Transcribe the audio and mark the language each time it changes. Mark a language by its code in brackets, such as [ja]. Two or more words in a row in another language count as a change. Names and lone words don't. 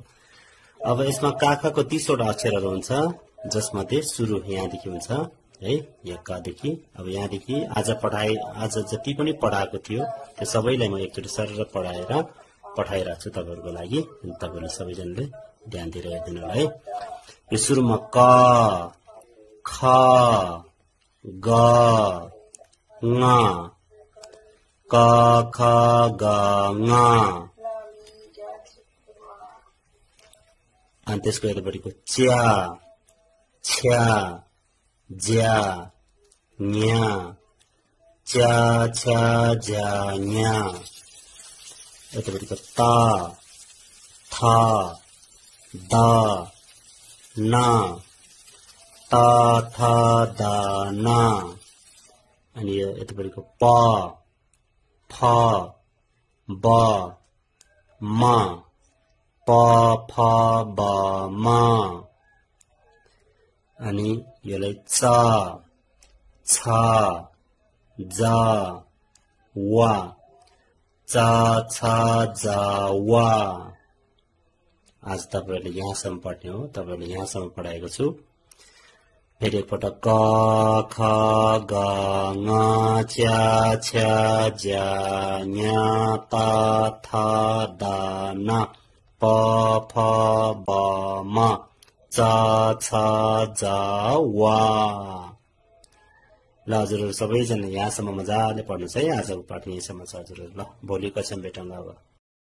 [ne] अब यसमा काखाको 30 वटा अक्षरहरू हुन्छ, जसमध्ये सुरु यहाँदेखि हुन्छ है, यहाँ क देखि। अब यहाँदेखि आज जति पनि पढाएको थियो त्यो सबैलाई म एकचोटी सरर पढाएर पठाइराख्छु तपाईहरुको लागि। तपाईहरुले सबैजनाले ध्यान दिएर हेर्दिनु होला है। यो सुरुमा क ख ग ङ क ख ग ङ अनि त्यसको यतापट्टिको च्या छ्या ज्या न्या च्या छ्या ज्या न्या यतापट्टिको ता था दा ना ता था दा ना अनि यतापट्टिको प फ ब म प फ ब म अनि यसलाई च छ ज व च छ ज व। आज तपाईहरुले यहाँसम्म पढ्ने हो। तपाईहरुले यहाँसम्म पढाएको छु। फेरि एकपटक क ख ग ङ च्या छ्या ज्या न्या ता था दा ना प फ ब म च छ ज व। ल हजुरहरु सबैजना यहाँसम्म मजाले पढ्नुस् है। आजको पाठ यहीँसम्म छ हजुरहरु। ल भोलि कसम भेटौँला अब।